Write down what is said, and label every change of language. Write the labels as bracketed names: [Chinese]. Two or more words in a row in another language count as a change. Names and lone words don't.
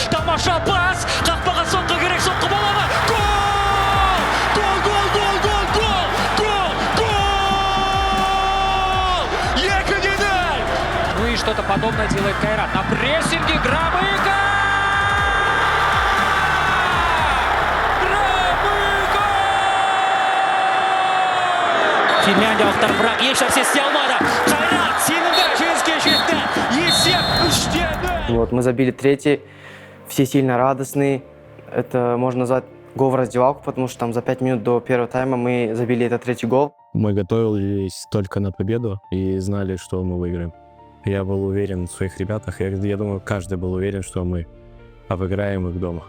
[Kazakh] тамаша пас. Қақпаға соққы керек, соққы бола ма? Гол! Гол, гол, гол, гол, гол! Гол! Гол! 2-0! [Russian] Ну и что-то подобное делает Кайрат. На прессинге Громыко! [Kazakh] Финляндиялықтар бірақ еш нәрсе істей алмады. Қайрат сенімді жеңіске жетті. Есеп 3-0. [Russian] Вот, мы забили третий, все сильно радостные. Это можно назвать гол в раздевалку, потому что там за 5 минут до первого тайма мы забили этот третий гол. Мы готовились только на победу и знали, что мы выиграем. Я был уверен в своих ребятах. Я думаю, каждый был уверен, что мы обыграем их дома.